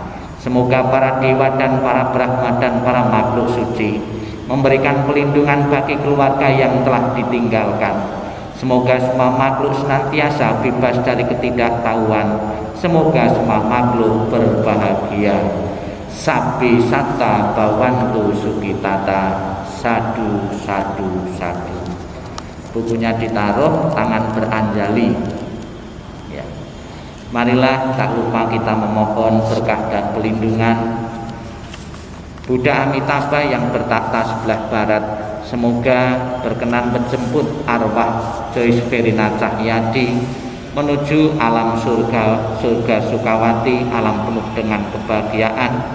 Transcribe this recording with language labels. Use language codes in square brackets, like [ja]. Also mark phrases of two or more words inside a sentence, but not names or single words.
[id] Semoga para dewa dan para Brahma dan para makhluk suci memberikan pelindungan bagi keluarga yang telah ditinggalkan. Semoga semua makhluk senantiasa bebas dari ketidaktahuan. Semoga semua makhluk berbahagia. [pi] Sabbi satta bhavantu sukhitata. Sadu, sadu, sadu. [id] Bukunya ditaruh, tangan beranjali. Ya. Marilah tak lupa kita memohon berkah dan pelindungan Buddha Amitabha yang bertakhta sebelah barat. Semoga berkenan menjemput arwah Joyce Verina Cahyadi menuju alam surga, surga Sukawati, alam penuh dengan kebahagiaan.